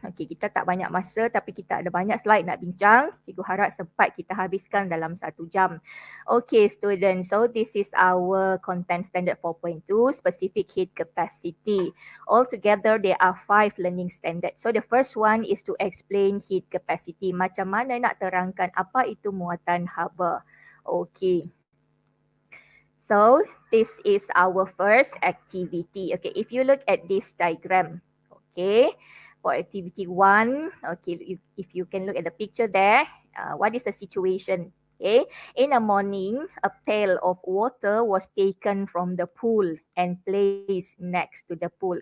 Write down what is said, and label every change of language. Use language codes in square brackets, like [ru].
[ms] Okay, kita tak banyak masa tapi kita ada banyak slide nak bincang. Cikgu harap sempat kita habiskan dalam 1 jam. [en] Okay, students, so this is our content standard 4.2, specific heat capacity. Altogether, there are 5 learning standards. So the first one is to explain heat capacity. [ms] Macam mana nak terangkan apa itu muatan haba. Okay. [en] So this is our first activity. Okay, if you look at this diagram, okay, for activity 1, okay, if you can look at the picture there, what is the situation? Okay, in the morning, a pail of water was taken from the pool and placed next to the pool.